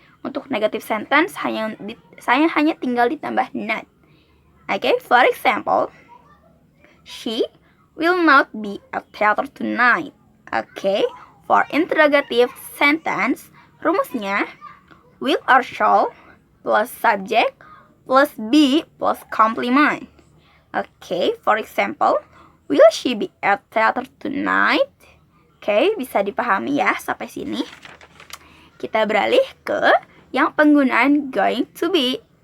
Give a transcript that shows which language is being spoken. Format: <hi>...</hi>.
<id>Untuk</id> <en>negative sentence</en> <id>saya hanya tinggal ditambah not.</id> <en>Oke, for example, she will not be at theater tonight. Oke, for interrogative sentence, rumusnya will or shall plus subject plus be plus complement. Oke, for example, will she be at theater tonight?</en> <id>Oke, bisa dipahami ya sampai sini. Kita beralih ke yang penggunaan going to be.</id>